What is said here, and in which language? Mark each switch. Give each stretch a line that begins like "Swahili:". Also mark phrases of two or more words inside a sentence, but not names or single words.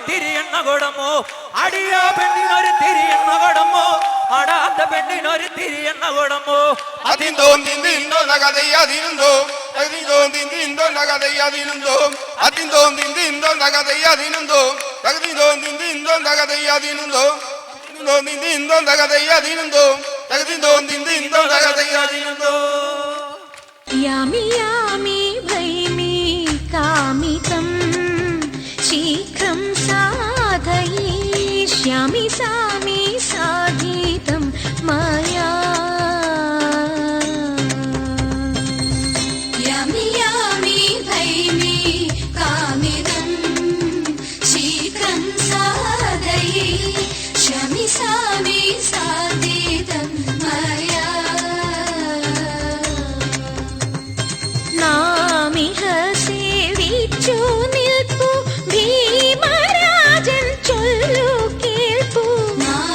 Malayalam: തിരി എണ്ണ കൊടമോ അടിയാ പെണ്ണിനൊരു തിരി എണ്ണ കൊടമോ ആടാത്ത പെണ്ണിനൊരു തിരി എണ്ണ കൊടമോ അതിന്തോ തിന്തീന്തോ നഗതയ്യാതിനുണ്ടോ തകതിന്തോ തിന്തീന്തോ നഗതയ്യാതിനുണ്ടോ അതിന്തോ തിന്തീന്തോ നഗതയ്യാതിനുണ്ടോ തകതിന്തോ തിന്തീന്തോ നഗതയ്യാതിനുണ്ടോ തിന്തീന്തോ നഗതയ്യാതിനുണ്ടോ തകതിന്തോ തിന്തീന്തോ നഗതയ്യാതിനുണ്ടോ
Sanskrit: यामि यामि भैमि कामितं शीघ्रं साधयिष्यामि सामि साधितं मया यामि यामि भैमि कामितं शीघ्रं साधयिष्यामि सामि साधितं मया
Malayalam: നാമിഹ സേവിച്ചു നിൽപ്പു ഭീമരാജൻ ചൊല്ലു കേൾപ്പു